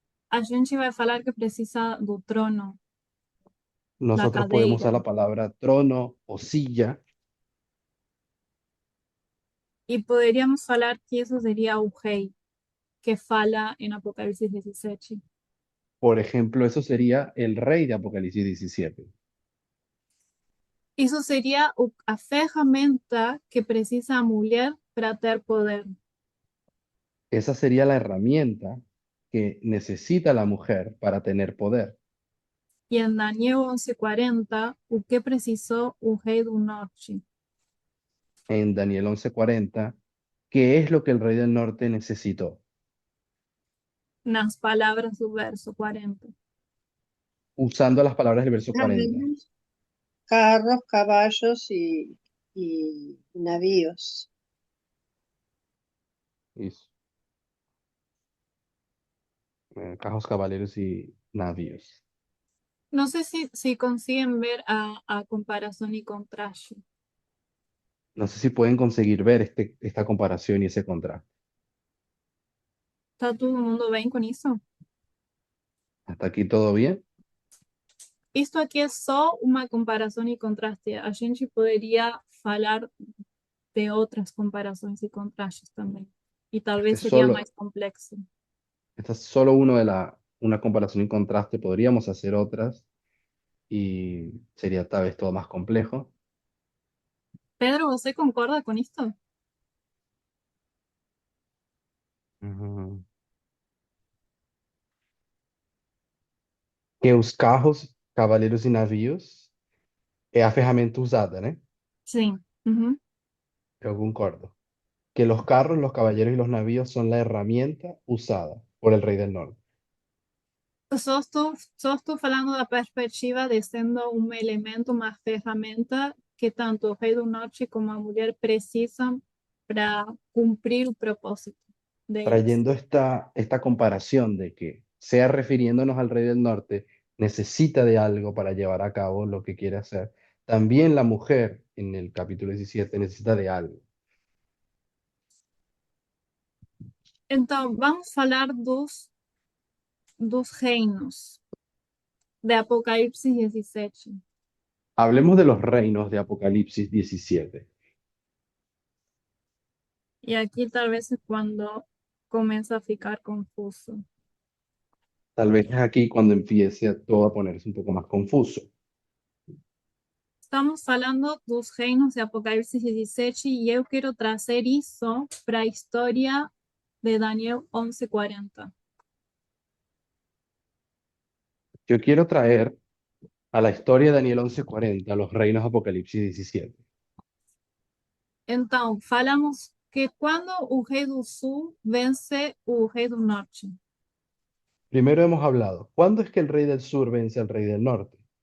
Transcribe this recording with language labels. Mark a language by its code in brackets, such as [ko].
[pt] A gente vai falar que precisa do trono, da [es] Nosotros podemos usar [pt] cadeira. [es] la palabra trono o silla. [pt] E poderíamos falar que isso seria o rei que fala em Apocalipse 17. [es] Por ejemplo, eso sería el rey de Apocalipsis 17. [pt] Isso seria a ferramenta que precisa a mulher para ter poder. [es] Esa sería la herramienta que necesita la mujer para tener poder. [pt] E em Daniel 11:40, o que precisou o rei do norte? [es] En Daniel 11:40, ¿qué es lo que el rey del norte necesitó? [pt] Nas palavras do verso 40. [es] Usando las palabras del verso 40. Carros, caballos y navíos. Eso. Carros, caballeros y navíos. No sé si consiguen ver a comparación y contraste. No sé si pueden conseguir ver esta comparación y ese contraste. ¿Está todo el mundo bien con eso? ¿Hasta aquí todo bien? [pt] Esto aqui é só uma comparação e contraste. A gente poderia falar de outras comparações e contrastes também. E talvez seria mais complexo. [es] Esta es solo una comparación y contraste. Podríamos hacer otras y sería tal vez todo más complejo. [pt] Pedro, você concorda com isto? Uhum. Que os carros, cavaleiros e navios é a ferramenta usada, né? Sim. Uhum. Eu concordo. [es] Que los carros, los caballeros y los navíos son la herramienta usada por el rey del norte. [pt] Só estou falando da perspectiva de sendo um elemento, uma ferramenta que tanto o rei do norte como a mulher precisam para cumprir o propósito deles. [es] Trayendo esta comparación de que, sea refiriéndonos al rey del norte, necesita de algo para llevar a cabo lo que quiere hacer. También la mujer en el capítulo 17 necesita de algo. [pt] Então, vamos falar dos reinos de Apocalipse 17. [es] Hablemos de los reinos de Apocalipsis 17. [pt] E aqui talvez é quando começa a ficar confuso. [es] Tal vez es aquí cuando empiece todo a ponerse un poco más confuso. [pt] estamos falando dos reinos de Apocalipse 17 e eu quero trazer isso para a história de Daniel 11:40. [es] Yo quiero traer a la historia de Daniel 11:40, los reinos Apocalipsis 17. [pt] Então, falamos que quando o rei do sul vence o rei do norte. [es] Primero hemos hablado, ¿cuándo es que el rey del sur vence al rey del norte?